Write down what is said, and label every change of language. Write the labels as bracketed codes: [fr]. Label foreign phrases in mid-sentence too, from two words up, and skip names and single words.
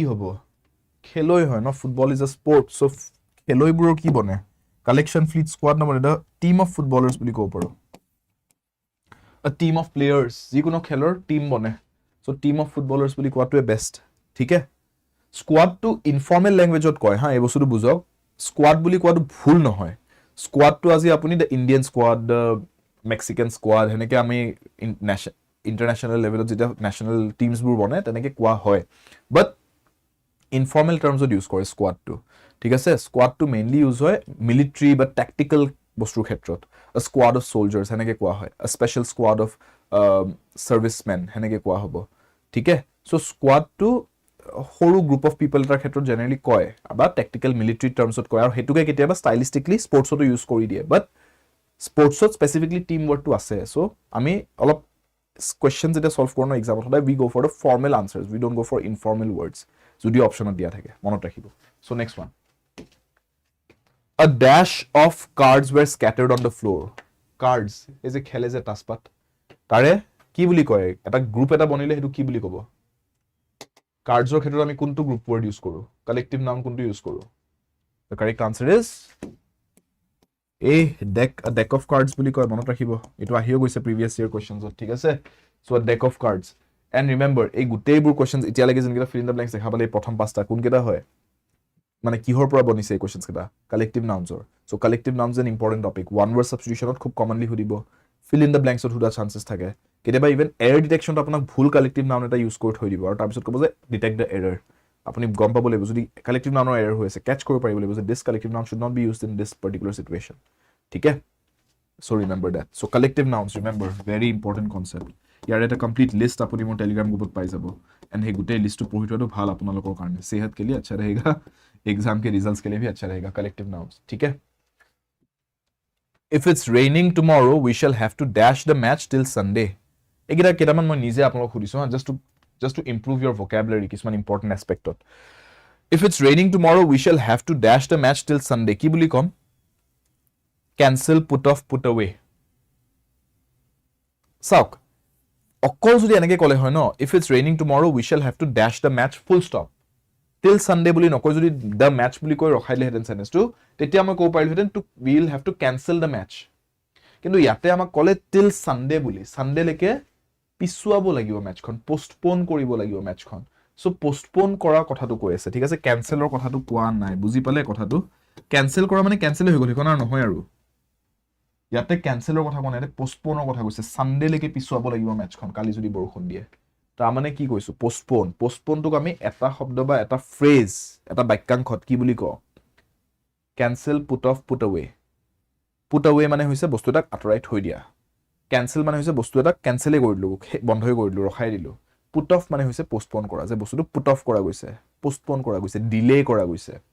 [as] হ'ব খেলুৱৈ হয় ন [en] football is a sport [as] চ' খেলুৱৈবোৰৰ কি বনে [en] collection fleet squad [as] নবনে এটা [en] team of footballers [as] বুলি ক'ব পাৰোঁ [en] a team of players [as] যিকোনো খেলৰ টিম বনে চ' [en] team of footballers [as] বুলি কোৱাটোৱে বেষ্ট ঠিক আছে স্কোৱাডটো [en] informal languageত [as] কয় হা এই বস্তুটো বুজক স্কোৱাড বুলি কোৱাটো ভুল নহয় স্কোৱাডটো আজি আপুনি [en] the Indian squad the Mexican squad [as] সেনেকৈ আমি [en] international levelত [as] যেতিয়া [en] national teamsবোৰ [as] বনে তেনেকৈ কোৱা হয় [en] but informal termsত [as] ইউজ কৰে স্কোৱাডটো ঠিক আছে স্কোৱাডটো [en] mainly use [as] হয় মিলিটাৰী বা টেকটিকেল বস্তুৰ ক্ষেত্ৰত [en] a squad of soldiers [as] সেনেকৈ কোৱা হয় [en] a special squad of servicemen [as] সেনেকৈ কোৱা হ'ব ঠিক আছে চ' স্কোৱাডটো সৰু [en] group of people [as] এটাৰ ক্ষেত্ৰত জেনেৰেলি কয় বা [en] tactical military termsত [as] কয় আৰু সেইটোকে কেতিয়াবা [en] stylistically sportsতো use [as] কৰি দিয়ে [en] but sportsত specifically team wordটো [as] আছে চ' আমি অলপ কুৱেশ্যন যেতিয়া ছল্ভ কৰোঁ এক্সামত সদায় [en] we go for the formal answers we don't go for informal words [as] যদিও অপশ্যনত দিয়া থাকে মনত ৰাখিব [en] so next one A dash of cards were scattered on the floor. Cards is a [as] খেলে যে তাসপাত তাৰে কি বুলি কয় এটা গ্ৰুপ এটা বনিলে হেতু কি বুলি ক'ব কাৰ্ডছৰ ক্ষেত্ৰত আমি কোনটো [en] group word use [as] কৰোঁ [en] collective noun [as] কোনটো ইউজ কৰোঁ [en] The correct answer is a deck of cards [as] বুলি কয় মনত ৰাখিব এটো আহিও গৈছে [en] previous year [as] কোৱেশ্চনছত ঠিক আছে সো [en] a deck of cards and remember [as] এই গোটেইবোৰ কোৱেশ্চনছ এতিয়ালৈকে যেনকেইটা [en] fill in the blanks [as] দেখা পালে প্ৰথম পাঁচটা কোনকেইটা হয় মানে কিহৰ পৰা বনিছে এই কোৱেশ্চনছ কেইটা [en] collective nounsৰ so collective nouns an important topic one word substitutionত [as] খুব কমনলি সুধিব [en] fill in the blanksত [as] সোধা চান্সেছ থাকে কেতিয়াবা [en] even error detectionত [as] আপোনাক ভুল [en] collective noun [as] এটা ইউজ কৰি থৈ দিব আৰু তাৰপিছত ক'ব যে [en] detect the error [as] আপুনি গম পাব লাগিব যদি [en] collective nounৰ error [as] হৈ আছে কেচ কৰিব পাৰিব লাগিব যে [en] this collective noun should not be used in this particular situation [as] ঠিক আছে [en] so remember that so collective nouns remember very important concept [as] ইয়াৰ এটা [en] complete list [as] আপুনি মোৰ [en] Telegram groupত [as] পাই যাব এণ্ড সেই গোটেই লিষ্টটো পঢ়ি থোৱাটো ভাল আপোনালোকৰ কাৰণে [hi] सेहत के लिए अच्छा रहेगा एग्जाम के रिजल्ट्स के लिए भी अच्छा रहेगा कलेक्टिव नाउन्स ठीक है [as] है [en] if it's raining tomorrow we shall have to dash the match till Sunday [as] এগিটা কেটামান মই নিজে আপোনালোক খুদিছো [en] just to improve your vocabulary কিছুমান important aspectত if it's raining tomorrow we shall have to dash the match till Sunday [as] কি বুলি কম [en] cancel put off put away [as] চাওক অকল যদি এনেকে ক'লে হয় ন [en] if it's raining tomorrow we shall have to dash the match full stop till Sunday [as] বুলি নকয় যদি [en] the match [as] বুলি কৈ ৰখাই দিলেহেঁতেন সেন্টেন্সটো তেতিয়া মই ক'ব পাৰিলোহেঁতেন [en] to we will have to cancel the match [as] কিন্তু ইয়াতে আমাক ক'লে [en] till Sunday [as] বুলি Sunday লৈকে পিছুৱাব লাগিব মেচখন পোষ্টপোন কৰিব লাগিব মেচখন সো পোষ্টপোন কৰা কথাটো কৈ আছে ঠিক আছে কেনসেলৰ কথাটো কোৱা নাই বুজি পালে কথাটো কেনসেল কৰা মানে কেনসেল হৈ গ'ল কোনা নহয় আৰু ইয়াতে কেনসেলৰ কথা কোৱা নাই পোষ্টপোনৰ কথা কৈছে সানডে লৈকে পিছুৱাব লাগিব মেচখন কালি যদি বৰষুণ দিয়ে তাৰ মানে কি কৈছো পোষ্টপোনটোক আমি এটা শব্দ বা এটা ফ্ৰেজ এটা বাক্যাংশত কি বুলি কওঁ [en] cancel put off put away [as] মানে হৈছে বস্তু এটা আঁতৰাই থৈ দিয়া কেনসেল মানে হৈছে বস্তু এটা কেনসেলে কৰি দিলো বন্ধই কৰি দিলো ৰখাই দিলো [en] put off [as] মানে হৈছে পোষ্টপোন কৰা যে বস্তুটো [en] put off [as] কৰা গৈছে পোষ্টপোন কৰা গৈছে ডিলে কৰা গৈছে